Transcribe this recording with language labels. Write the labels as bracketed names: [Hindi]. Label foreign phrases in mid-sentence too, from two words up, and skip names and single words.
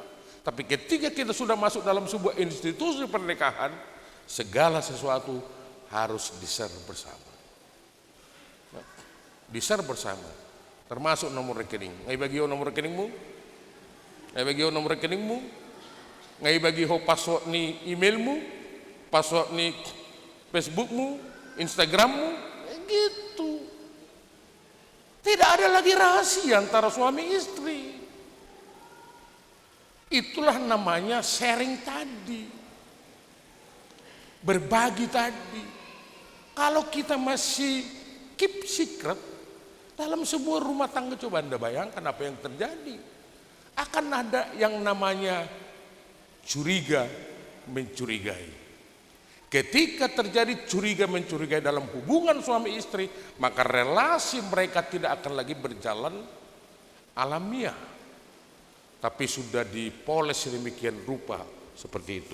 [Indonesian] Tapi ketika kita sudah masuk dalam sebuah institusi pernikahan, segala sesuatu harus di-share bersama. Di-share bersama. Termasuk nomor rekening. [Batak Toba] Ngai bagi nomor rekeningmu? Ngai bagi nomor rekeningmu? Ngai bagi password ni emailmu? Password ni Facebookmu? Instagrammu? [Indonesian] Gitu. Tidak ada lagi rahasia antara suami istri. Itulah namanya sharing tadi. Berbagi tadi. Kalau kita masih [English] keep secret [Indonesian] dalam sebuah rumah tangga, coba Anda bayangkan apa yang terjadi. Akan ada yang namanya curiga mencurigai. Ketika terjadi curiga mencurigai dalam hubungan suami istri, maka relasi mereka tidak akan lagi berjalan alamiah, tapi sudah dipoles sedemikian rupa seperti itu.